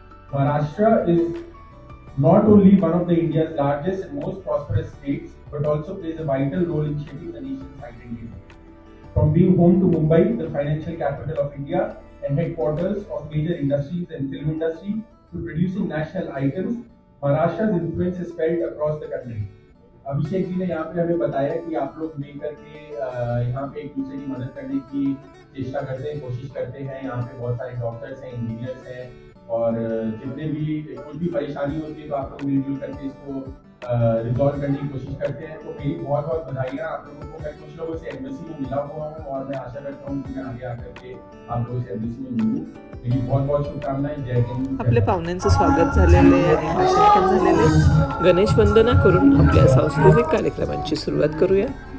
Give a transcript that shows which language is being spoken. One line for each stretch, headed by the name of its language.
English: Maharashtra is not only one of the India's largest and most prosperous states, but also plays a vital role in shaping the nation's identity. From being home to Mumbai, the financial capital of India and headquarters of major industries and film industry, to producing national items, Maharashtra's influence is felt across the country.
Hindi: Abhishek ji ने यहाँ पे हमें बताया कि आप लोग मिलकर के यहाँ पे एक दूसरे की मदद करने की चेष्टा करते हैं, कोशिश करते हैं. यहाँ पे बहुत सारे डॉक्टर्स हैं, इंजीनियर्स हैं, और जितने भी कुछ भी परेशानी होती है तो आप लोग मिलजुल करके इसको रिजॉल्व करने की कोशिश करते हैं. तो मेरी बहुत बहुत बधाइयाँ आप लोगों को. मैं कुछ लोगों से एम्बेसी में मिला हुआ हूँ और मैं आशा करता हूँ कि मैं आगे आकर के आप लोगों से एम्बेसी में मिलूँ. मेरी बहुत बहुत शुभकामनाएं. जय हिंद.
Marathi: आपल्या पाहुण्यांचं स्वागत झालेले आणि भाषण पण झालेले. गणेश वंदना करून आपल्या सांस्कृतिक कार्यक्रमांची सुरुवात करूया.